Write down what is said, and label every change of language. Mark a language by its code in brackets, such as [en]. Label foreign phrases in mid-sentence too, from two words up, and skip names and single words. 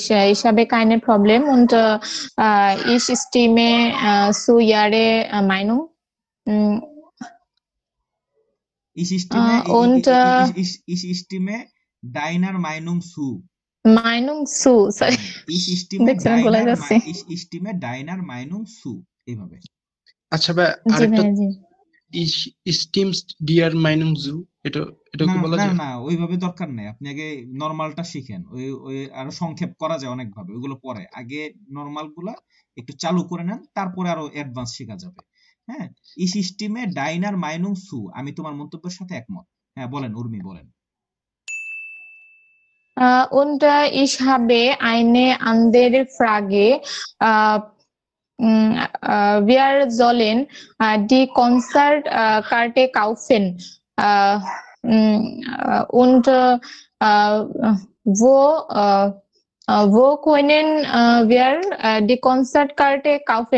[de] Ich habe keine Problem und ich stimme zu ihrer Meinung. Ich stimme deiner Meinung zu. Meinung zu, sorry. Ich stimme deiner Meinung zu. [bn] এইভাবে। আচ্ছা ভাই আরেকটা [de] ich stimmst dir Meinung zu, [bn] এটা কি বলা যায়? না ওইভাবে দরকার নেই, আপনি আগে নরমালটা শিখেন। ওই আরো সংক্ষেপ করা যায় অনেক ভাবে, ওইগুলো পরে। আগে নরমাল গুলা একটু চালু করে নেন, তারপরে আরো অ্যাডভান্স শেখা যাবে। হ্যাঁ, [de] ich stimme deiner Meinung zu, [bn] আমি তোমার মন্তব্যের সাথে একমত। হ্যাঁ বলেন উর্মি, বলেন। [de] Und ich habe eine andere Frage. Wir sollen die Konzertkarte kaufen. Und wo können wir die Konzertkarte kaufen?